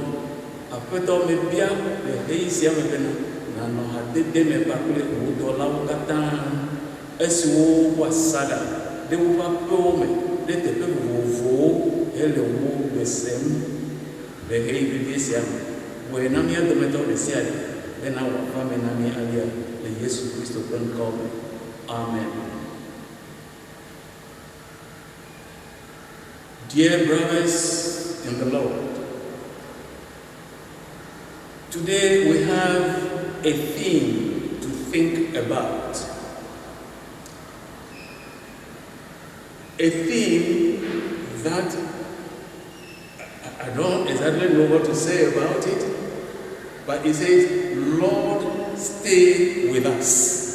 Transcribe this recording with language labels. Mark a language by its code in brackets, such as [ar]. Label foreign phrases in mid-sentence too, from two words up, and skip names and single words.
[ee] Aƒetɔ mebia le ɣeyiɣi sia me bena nanɔ hadede me kpakple wò dɔlawo katã esiwo wɔ asaɖa ɖe woƒe aƒewo me ɖe teƒe vovovowo hele wo gbe sem le ɣeyiɣi sia me. Wɔe na mía dometɔ ɖe sia ɖe bena wòava me na mí alia le Yesu Kristo ƒe ŋkɔ me. Amen. [en] Dear brothers in the Lord, today we have a theme to think about. A theme that I don't exactly know what to say about it, but it says, Lord, stay with us.